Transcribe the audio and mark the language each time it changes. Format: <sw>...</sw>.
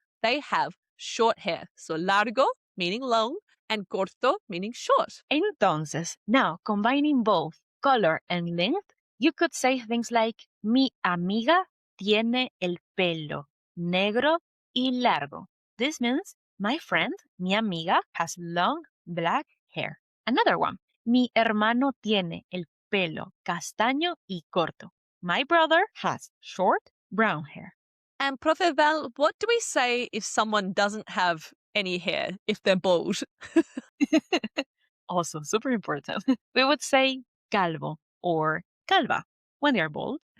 <en>They have short hair. So largo meaning long and corto meaning short. Entonces, now combining both color and length, you could say things like,</en> <es>mi amiga tiene el pelo negro y largo.</es> <en>This means my friend,</en> <es>mi amiga,</es> <en>has long black hair. Another one,</en> <es>mi hermano tiene el pelo castaño y corto.</es> <en>My brother has short brown hair. And Profe Val, what do we say if someone doesn't have any hair, if they're bald? Also, super important. We would say calvo or calva when they are bald.</en>